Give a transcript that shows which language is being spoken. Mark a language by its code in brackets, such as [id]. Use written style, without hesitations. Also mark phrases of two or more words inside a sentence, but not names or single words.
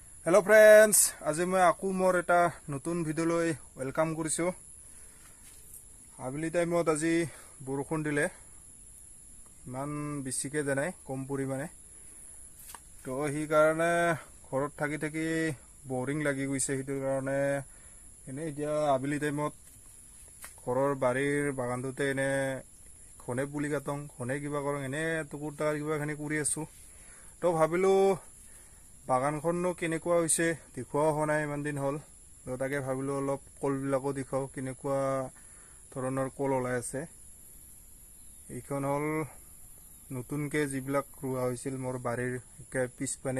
[en] hello friends, [as] আজি মই আকৌ মোৰ এটা নতুন ভিডিঅ' ৱেলকাম কৰিছো। আবেলি টাইমত আজি বৰষুণ দিলে, ইমান বেছিকৈ জানায় কম পৰিমাণে। তো হি কাৰণে ঘৰত থাকি থাকি বৰিং লাগি গৈছে। হিটৰ কাৰণে এনে ইতিয়া আবেলি টাইমত ঘৰৰ বাৰীৰ বাগানটুতে এনে খনে পুলি কাটোঁ খনে কিবা কৰোঁ এনে টুকুৰ টাকাৰ কিবাখিনি কৰি आছো। তো ভাবিলো বাগানখননো কেনেকুৱা হৈছে দেখুৱা হোৱা নাই ইমান দিন হ'ল। তো তাকে ভাবিলো অলপ কলবিলাকো দেখাও, কেনেকুৱা ধৰণৰ কল ওলাই আছে। এইখন হ'ল নতুনকৈ যিবিলাক ৰোৱা হৈছিল মোৰ বাৰীৰ পিছপানে।